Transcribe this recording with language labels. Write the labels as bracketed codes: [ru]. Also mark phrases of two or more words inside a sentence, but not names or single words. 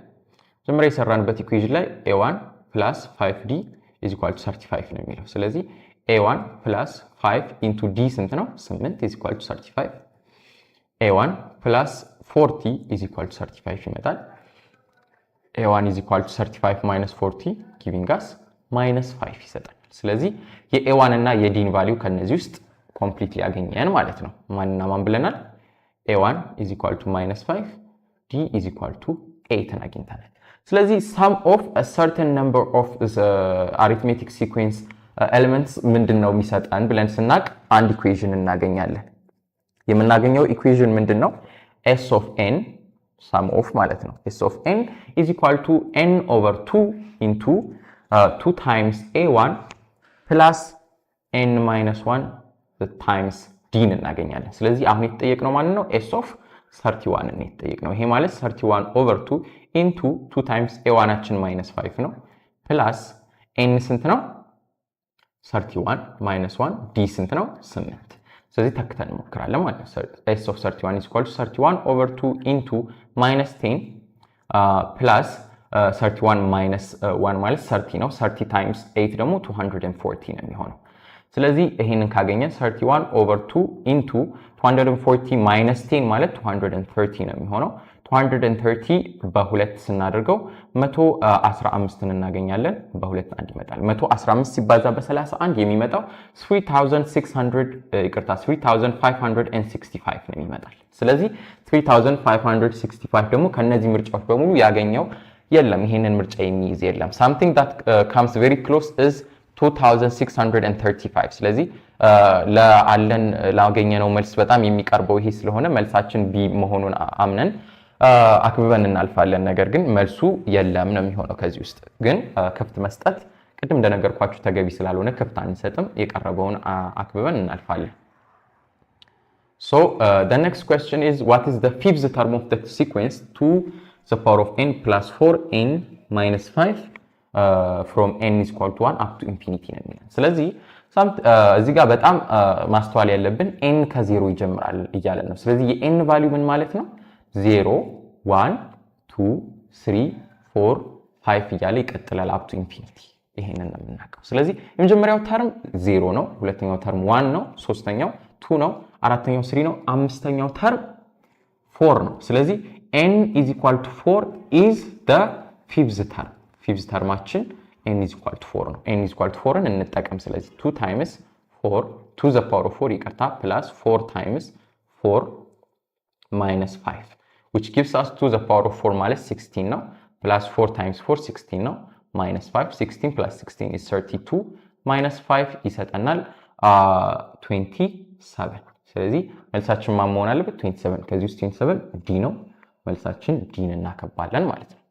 [en] ላይ a1 plus 5d is equal to 35 [am] ነው የሚለው ስለዚህ [en] a1 plus 5 into d [am] ስንት ነው [en] 8 is equal to 35 a1 plus 40 is equal to 35 ይመጣል a1 is equal to 35 minus 40 giving us minus 5 [am] ይሰጣል ስለዚህ የa1 እና የdን ቫልዩ ከነዚህ ውስጥ ኮምፕሊትሊ ያገኘን ማለት ነው ማንና ማን ብለናል [en] a1 is equal to minus 5 d is equal to 8 [am] አግኝተናል ስለዚህ [en] sum of a certain number of the arithmetic sequence elements [am] ምንድነው የሚሰጣን ብለን ስናቅ አንድ ኢኩዌሽን እናገኛለን የምናገኘው ኢኩዌሽን ምንድነው s [en] of n sum of [am] ማለት ነው [en] s of n is equal to n over 2 into 2 times a1 plus n minus 1 times d [am] እናገኛለን ስለዚህ አሁን የተጠየቅነው ማለት ነው [en] s of 31 [am] ነው የተጠየቅነው ይሄ ማለት [en] 31 over 2 into 2 times a1 አችን minus 5 ነው plus n [am] ስንት ነው [en] 31 minus 1 d [am] ስንት ነው 8 ስለዚህ ተክተን እንሞክራለን ማለት ነው [en] s of 31 is equal to 31 over 2 into minus 10 plus 31 minus 1 [am] ማለት 30 ነው [en] 30 times 8 [am] ደግሞ 240 ነው የሚሆነው ስለዚህ ይሄንን ካገኘን [en] 31 over 2 into 240 minus 10 [am] ማለት 230 ነው የሚሆነው 230 በሁለት ስናደርገው 115 እናገኛለን በሁለት አንድ ይመጣል 115 ሲባዛ በ31 የሚመጣው 3565 ነው የሚመጣል ስለዚህ 3565 ደግሞ ከነዚህ ምርጫዎች በሙሉ ያገኘው የለም ይሄንን ምርጫ የሚይዝ የለም [en] something that comes very close is [am] 2635 ስለዚህ ለአለን ላገኘነው መልስ በጣም የሚቀርበው ይሄ ስለሆነ መልሳችን ቢ መሆኑን አምነን አክብበን እናልፋለን ነገር ግን መልሱ የለም ነው የሚሆነው ከዚህ ውስጥ ግን ክፍት መስጠት ቅድም እንደነገርኳችሁ ተገቢ ስላልሆነ ክፍት አንሰጥም የቀረበውን አክብበን እናልፋለን [en] So the next question is what is the fifth term of the sequence to the power of n plus 4 n minus 5 from n is equal to 1 up to infinity [am] ነው የሚለው ስለዚህ እዚህ ጋር በጣም ማስተዋል ያለብን [en] n ከ0 [am] ይጀምራል እያለን ነው ስለዚህ የn ቫልዩ ምን ማለት ነው 0 1 2 3 4 5 እያለ ይቀጥላል [en] up to infinity [am] ይሄንን ነው የምናውቀው ስለዚህ የመጀመሪያው ተርም 0 ነው ሁለተኛው ተርም 1 ነው ሶስተኛው 2 ነው አራተኛው 3 ነው አምስተኛው ተርም 4 ነው ስለዚህ [en] n is equal to 4 is the fifth term fifth termችን n is equal to 4 ነው n is equal to 4ን [am] እንጠቀም ስለዚህ [en] 2 times 4 to the power of 4 ይቀርታ plus 4 times 4 minus 5 which gives us to the power of 4 [am] ማለት 16 ነው [en] plus 4 times 4 16 ነው minus 5 16 plus 16 is 32 minus 5 [am] ይሰጠናል 27 ስለዚህ መልሳችን ማን መሆን አለበት 27 ከዚህ ውስጥ 27 d ነው መልሳችን d እናከባለን ማለት ነው